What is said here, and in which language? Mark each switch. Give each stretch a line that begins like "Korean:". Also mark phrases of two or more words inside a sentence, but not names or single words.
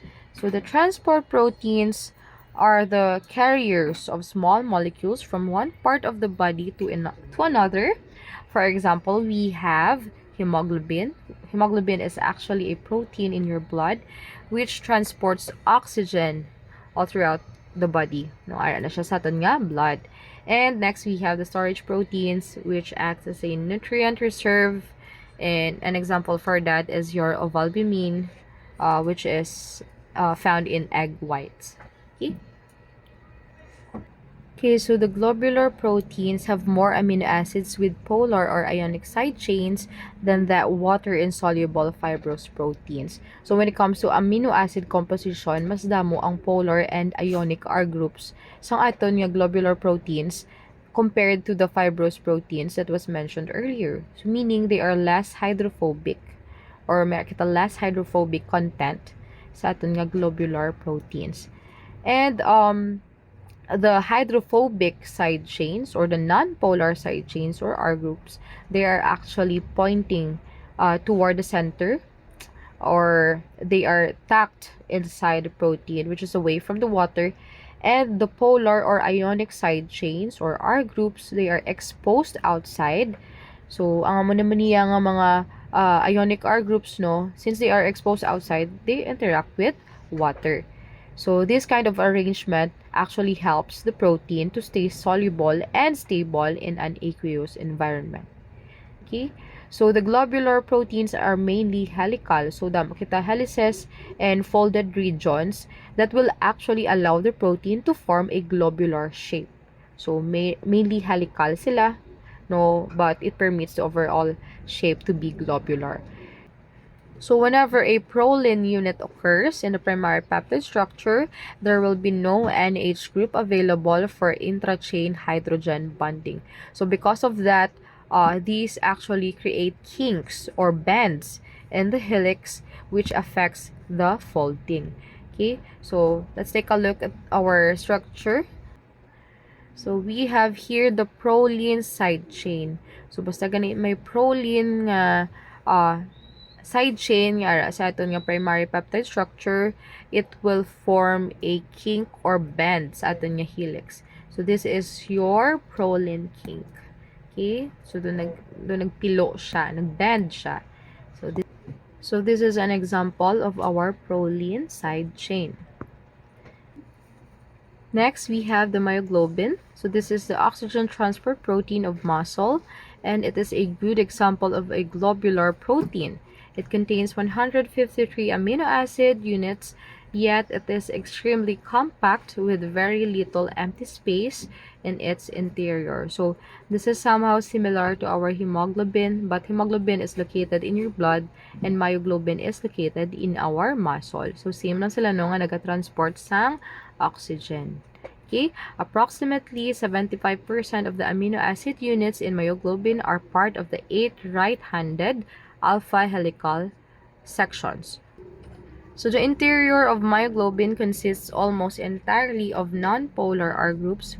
English: So the transport proteins are the carriers of small molecules from one part of the body to another. For example, we have hemoglobin. Hemoglobin is actually a protein in your blood which transports oxygen all throughout the body.
Hiligaynon: No, ara na siya sa aton nga blood.
English: And next, we have the storage proteins, which acts as a nutrient reserve. And an example for that is your ovalbumin, which is found in egg whites. Okay? Okay, so the globular proteins have more amino acids with polar or ionic side chains than the water-insoluble fibrous proteins. So when it comes to amino acid composition,
Hiligaynon: mas damo ang
English: polar and ionic R groups
Hiligaynon: sa aton nga
English: globular proteins compared to the fibrous proteins that was mentioned earlier. So meaning they are less hydrophobic, or
Hiligaynon: may kita
English: less hydrophobic content
Hiligaynon: sa aton nga
English: globular proteins. And the hydrophobic side chains or the non-polar side chains or R groups, they are actually pointing toward the center, or they are tucked inside the protein, which is away from the water. And the polar or ionic side chains or R groups, they are exposed outside. So
Hiligaynon: ang amo naman niya nga mga
English: ionic R groups, no, since they are exposed outside, they interact with water. So this kind of arrangement actually helps the protein to stay soluble and stable in an aqueous environment. Okay, so the globular proteins are mainly helical. So
Hiligaynon: damo kita
English: helices and folded regions that will actually allow the protein to form a globular shape. So mainly helical sila, no, but it permits the overall shape to be globular. So whenever a proline unit occurs in the primary peptide structure, there will be no NH group available for intrachain hydrogen bonding. So because of that, these actually create kinks or bends in the helix, which affects the folding. Okay, so let's take a look at our structure. So we have here the proline side chain. So
Hiligaynon: basta gani may
English: proline nga side chain
Hiligaynon: nga sa aton nga
English: primary peptide structure, it will form a kink or bend
Hiligaynon: sa aton nga
English: helix. So this is your proline kink. Okay?
Hiligaynon: So doon nagpilo siya, nagbend siya.
English: So this is an example of our proline side chain. Next, we have the myoglobin. So this is the oxygen transport protein of muscle, and it is a good example of a globular protein. It contains 153 amino acid units, yet it is extremely compact with very little empty space in its interior. So this is somehow similar to our hemoglobin, but hemoglobin is located in your blood and myoglobin is located in our muscle.
Hiligaynon: So same lang sila no nga nagatransport sang oxygen.
English: Okay, approximately 75% of the amino acid units in myoglobin are part of the 8 right-handed alpha helical sections. So the interior of myoglobin consists almost entirely of non-polar R groups.